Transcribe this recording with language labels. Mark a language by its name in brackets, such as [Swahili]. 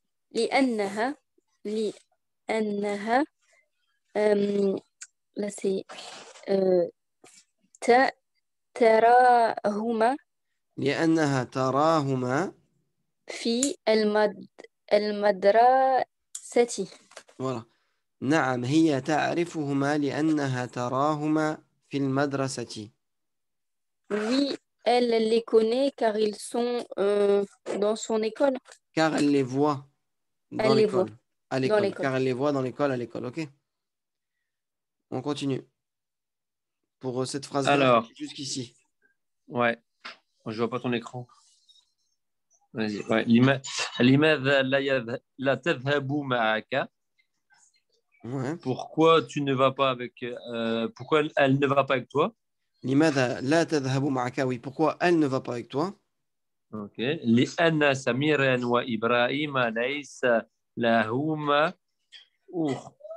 [Arabic] لأنها لأنها [French] là c'est [Arabic] تراهما لأنها تراهما في المدرسة. [French] voilà. [Arabic] نعم هي تعرفهما لأنها تراهما في المدرسة. [French] Oui, elle les connaît car ils sont dans son école. Car elle les voit dans Elle les voit l'école. À l'école. l'école. Car elle les voit dans l'école, à l'école. OK? On continue. Pour cette phrase-là, Alors, jusqu'ici. ouais, je vois pas ton écran. Vas-y. Ouais. [Arabic] لماذا لا تذهب معك? [French] Ouais. Pourquoi tu ne vas pas avec pourquoi elle ne va pas avec toi? [Arabic] لماذا لا تذهب معك? [French] Oui. Pourquoi elle ne va pas avec toi? OK. [Arabic] لأن سميرا وإبراهيم ليس لهما أخت.